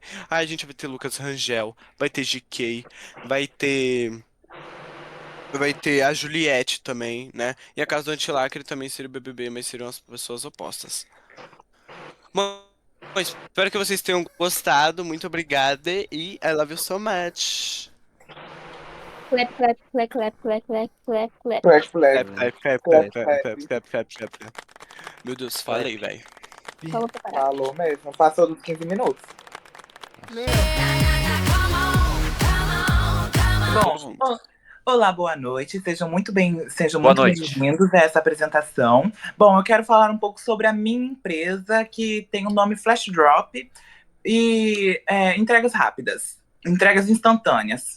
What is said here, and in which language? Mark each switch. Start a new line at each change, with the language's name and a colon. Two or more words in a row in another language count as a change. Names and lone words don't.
Portuguese: Aí a gente vai ter Lucas Rangel, vai ter GK, vai ter. Vai ter a Juliette também, né? E a Casa do Antilacre também seria o BBB, mas seriam as pessoas opostas. Bom, espero que vocês tenham gostado. Muito obrigada e
English: I love you so much. Clap, clap, clap, clap, clap, clap, clap, clap. Flash, Clap, flash. clap, clap, Clap, clap, clap, clap. clap, clap, clap, clap, clap.
Portuguese: Meu Deus, falei, velho. Falou pra caralho. Falou mesmo. Passou dos 15 minutos. Bom, olá, boa noite. Sejam Boa muito noite. bem-vindos a essa apresentação. Bom, eu quero falar um pouco sobre a minha empresa, que tem o nome Flash Drop e entregas rápidas, entregas instantâneas.